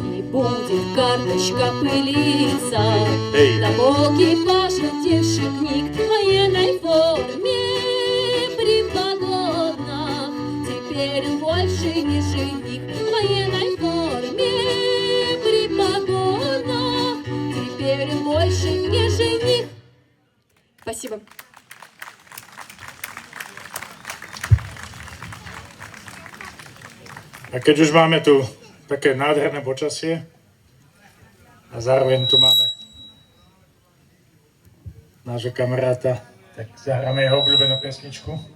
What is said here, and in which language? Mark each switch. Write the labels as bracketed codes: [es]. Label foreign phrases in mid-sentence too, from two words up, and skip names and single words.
[ru] И будет карточка пылиться на полке пожелтевших книг в военной форме при погонах. Теперь он больше не жених в военной форме при погонах. Теперь он больше не жених. Спасибо. [sk] A keď už máme tu také nádherné počasie a zároveň tu máme nášho kamaráta, tak zahráme jeho obľúbenú pesničku.